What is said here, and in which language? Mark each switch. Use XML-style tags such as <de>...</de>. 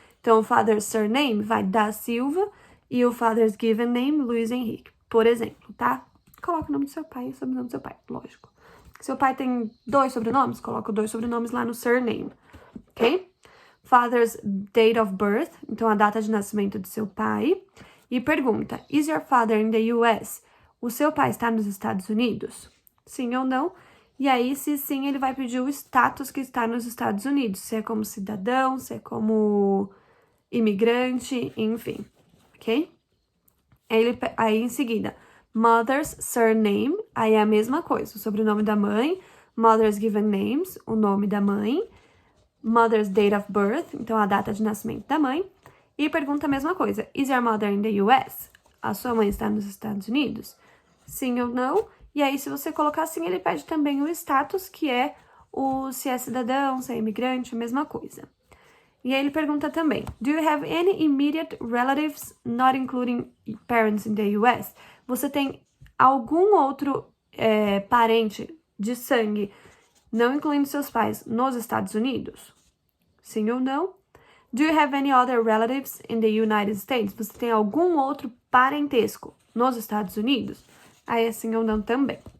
<pt>Então, o</pt> <en>father's surname</en> <pt>vai da Silva e o</pt> <en>father's given name,</en> <pt>Luiz Henrique, por exemplo, tá? Coloca o nome do seu pai e o sobrenome do seu pai, lógico. Seu pai tem 2 sobrenomes, coloca 2 sobrenomes lá no surname, ok?</pt> <en>Father's date of birth,</en> <pt>então a data de nascimento do seu pai. E pergunta,</pt> <en>is your father in the US?</en> <pt>O seu pai está nos Estados Unidos? Sim ou não? E aí, se sim, ele vai pedir o status que está nos Estados Unidos. Se é como cidadão, se é como imigrante, enfim, ok? Aí, em seguida,</pt> <en>mother's surname,</en> <pt>aí é a mesma coisa, o sobrenome da mãe.</pt> <en>Mother's given names,</en> <pt>o nome da mãe.</pt> <en>Mother's date of birth,</en> <pt>então a data de nascimento da mãe. E pergunta a mesma coisa,</pt> <en>is your mother in the US?</en> <pt>A sua mãe está nos Estados Unidos? Sim ou não? E aí, se você colocar sim, ele pede também o status, que é se é cidadão, se é imigrante, a mesma coisa. E aí ele pergunta também,</pt> <en>do you have any immediate relatives, not including parents in the US?</en> <pt>Você tem algum outro parente de sangue, não incluindo seus pais, nos Estados Unidos? Sim ou não?</pt> <en>Do you have any other relatives in the United States?</en> <pt>Você tem algum outro parentesco nos Estados Unidos? Aí é sim ou não também.</pt>